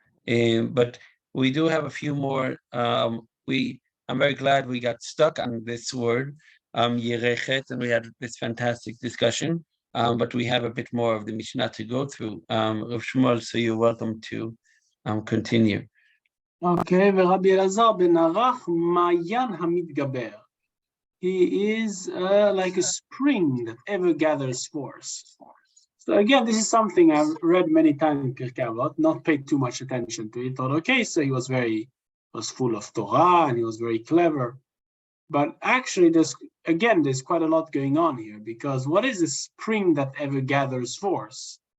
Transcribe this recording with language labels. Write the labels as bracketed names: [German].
[English] But we do have a few more. I'm very glad we got stuck on this word, Yerechet, and we had this fantastic discussion. But we have a bit more of the Mishnah to go through. Rav Shmuel, so you're welcome to continue. [Hebrew] Okay, ורבי אלעזר בן ערך, מעיין המתגבר. [English] He is like a spring that ever gathers force. So again, this is something I've read many times in Pirkei Avot, not paid too much attention to it. Thought, okay, so he was full of Torah and he was very clever. But actually, there's quite a lot going on here, because what is a spring that ever gathers force?